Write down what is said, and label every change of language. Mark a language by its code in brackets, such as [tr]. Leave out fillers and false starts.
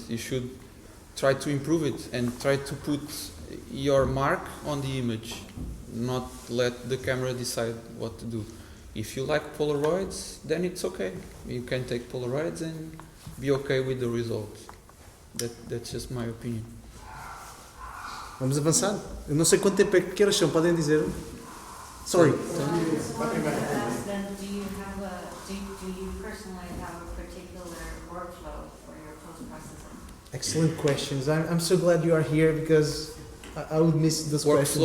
[en] You should try to improve it and try to put your mark on the image, not let the camera decide what to do. If you like Polaroids, then it's okay. You can take Polaroids and be okay with the result. That's just my opinion. [pt] Vamos avançar? Eu não sei quanto tempo é que horas são, podem dizer? [en] Sorry. Do you personally have a particular workflow for your post-processing? Excellent questions. I'm so glad you are here because I would miss those questions.